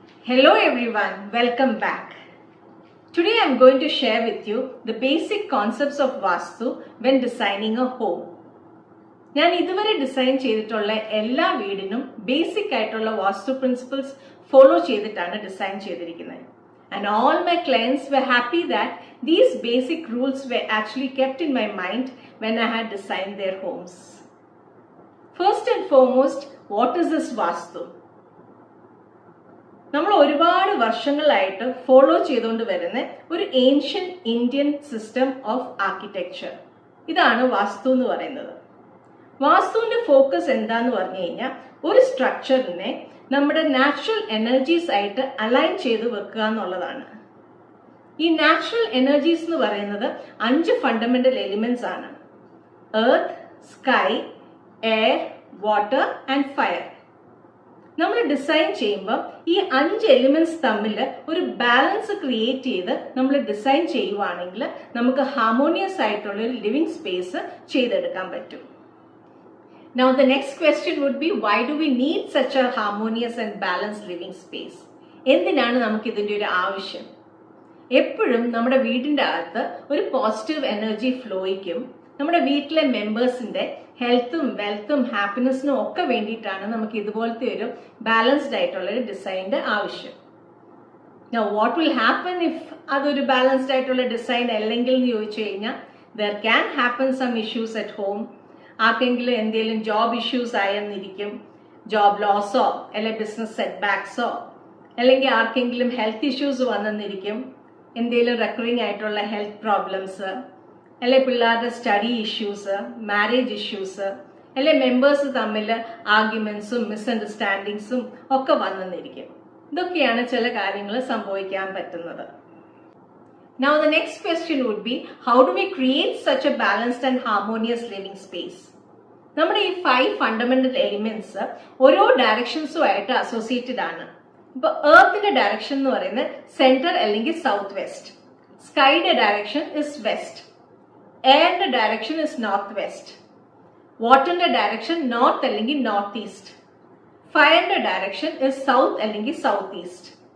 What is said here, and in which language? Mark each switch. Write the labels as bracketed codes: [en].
[en] Hello everyone, welcome back. Today I am going to share with you the basic concepts of Vastu when designing a home. [ml] ഞാൻ ഇതുവരെ design ചെയ്തിട്ടുള്ള എല്ലാ വീടിനും basic ആയിട്ടുള്ള വാസ്തു principles follow ചെയ്തിട്ടാണ് design ചെയ്തിരിക്കുന്നത്. [en] And all my clients were happy that these basic rules were actually kept in my mind when I had designed their homes. First and foremost, what is this Vastu? [ml] നമ്മൾ ഒരുപാട് വർഷങ്ങളായിട്ട് follow ചെയ്തുകൊണ്ട് വരുന്ന ഒരു ancient Indian system of architecture. ഇതാണ് വാസ്തു എന്ന് പറയുന്നത്. വാസ്തുവിന്റെ focus എന്താന്ന് പറഞ്ഞു കഴിഞ്ഞാൽ ഒരു സ്ട്രക്ചറിനെ നമ്മുടെ നാച്ചുറൽ എനർജീസ് ആയിട്ട് അലൈൻ ചെയ്ത് വെക്കുക എന്നുള്ളതാണ്. ഈ നാച്ചുറൽ എനർജീസ് എന്ന് പറയുന്നത് 5 ഫണ്ടമെന്റൽ എലിമെന്റ്സ് ആണ്: earth, sky, air, water and fire. നമ്മൾ ഡിസൈൻ ചെയ്യുമ്പോൾ ഈ 5 എലിമെന്റ്സ് തമ്മിൽ ഒരു ബാലൻസ് ക്രിയേറ്റ് ചെയ്ത് നമ്മൾ ഡിസൈൻ ചെയ്യുവാണെങ്കിൽ നമുക്ക് ഹാർമോണിയസ് ആയിട്ടുള്ള ഒരു ലിവിംഗ് സ്പേസ് ചെയ്തെടുക്കാൻ പറ്റും. [en] Now the next question would be, why do we need such a harmonious and balanced living space? [ml] എന്തിനാണ് നമുക്ക് ഇതിന്റെ ഒരു ആവശ്യം? എപ്പോഴും നമ്മുടെ വീടിന്റെ അകത്ത് ഒരു പോസിറ്റീവ് എനർജി ഫ്ലോയ്ക്കും നമ്മുടെ വീട്ടിലെ മെമ്പേഴ്സിന്റെ ഹെൽത്തും വെൽത്തും ഹാപ്പിനെസ്സിനും ഒക്കെ വേണ്ടിയിട്ടാണ് നമുക്ക് ഇതുപോലത്തെ ഒരു ബാലൻസ്ഡ് ആയിട്ടുള്ള ഒരു ഡിസൈനിന്റെ ആവശ്യം. [en] Now what will happen if [ml] അതൊരു ബാലൻസ്ഡ് ആയിട്ടുള്ള ഡിസൈൻ അല്ലെങ്കിൽ എന്ന് ചോദിച്ചു കഴിഞ്ഞാൽ [en] there can happen some issues at home. [ml] ആർക്കെങ്കിലും എന്തെങ്കിലും ജോബ് ഇഷ്യൂസ് ആയെന്നിരിക്കും, ജോബ് ലോസോ അല്ലെങ്കിൽ ബിസിനസ് സെറ്റ് ബാക്സോ, അല്ലെങ്കിൽ ആർക്കെങ്കിലും ഹെൽത്ത് ഇഷ്യൂസ് വന്നെന്നിരിക്കും, എന്തെങ്കിലും റെക്കറിംഗ് ആയിട്ടുള്ള ഹെൽത്ത് പ്രോബ്ലംസ്, അല്ലെ പിള്ളേരുടെ സ്റ്റഡി ഇഷ്യൂസ്, മാരേജ് ഇഷ്യൂസ്, അല്ലെ മെമ്പേഴ്സ് തമ്മിൽ ആർഗ്യുമെന്റ്സും മിസ്അണ്ടർസ്റ്റാൻഡിങ്സും ഒക്കെ വന്നെന്നിരിക്കും. ഇതൊക്കെയാണ് ചില കാര്യങ്ങൾ സംഭവിക്കാൻ പറ്റുന്നത്. [en] Now the next question would be, how do we create such a balanced and harmonious living space? [ml] നമ്മുടെ ഈ 5 ഫണ്ടമെന്റൽ എലിമെന്റ്സ് ഓരോ ഡയറക്ഷൻസുമായിട്ട് അസോസിയേറ്റഡ് ആണ്. ഇപ്പൊ എർത്തിന്റെ ഡയറക്ഷൻ എന്ന് പറയുന്നത് സെന്റർ അല്ലെങ്കിൽ south west, സ്കൈയുടെ direction is west, എയറിന്റെ direction is north west, വാട്ടറിന്റെ direction north അല്ലെങ്കിൽ north east, ഫയറിന്റെ direction is south അല്ലെങ്കിൽ സൗത്ത് ഈസ്റ്റ്.